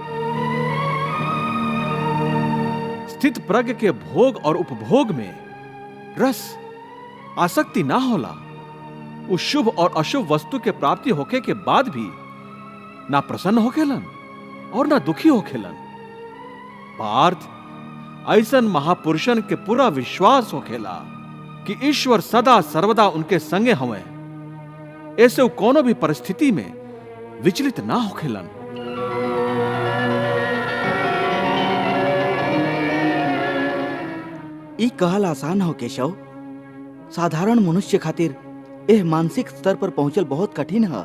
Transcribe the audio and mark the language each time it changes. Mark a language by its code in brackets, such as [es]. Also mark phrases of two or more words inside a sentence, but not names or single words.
[bho] स्थित प्रज्ञ के भोग और उपभोग में रस आसक्ति ना होला। उस शुभ और अशुभ वस्तु के प्राप्ति होके के बाद भी ना प्रसन्न होखेलन और ना दुखी होखेलन। पार्थ, ऐसन महापुरुषन के पूरा विश्वास होखेला कि ईश्वर सदा सर्वदा उनके संगे हवे। ऐसे कोनो भी परिस्थिति में विचलित ना होखेलन। ई कहल आसान हो केशव, साधारण मनुष्य खातिर एह मानसिक स्तर पर पहुंचल बहुत कठिन है।